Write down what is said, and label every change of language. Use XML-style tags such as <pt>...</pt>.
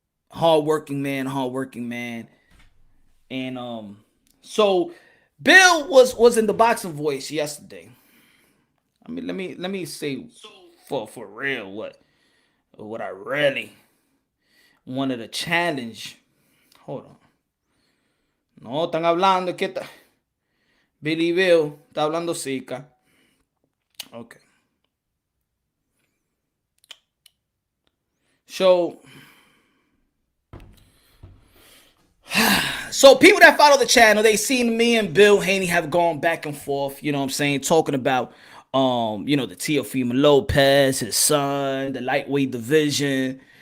<en>Hardworking man. And so Bill was in the boxing voice yesterday. I mean, let me say for real what I really wanted to challenge. Hold on.</en> <es>No, están hablando que Billy Bill está hablando Zika.</es> <en>Okay. So people that follow the channel, they seen me and Bill Haney have gone back and forth, you know what I'm saying, talking about the Teofimo Lopez, his son, the lightweight division.</en>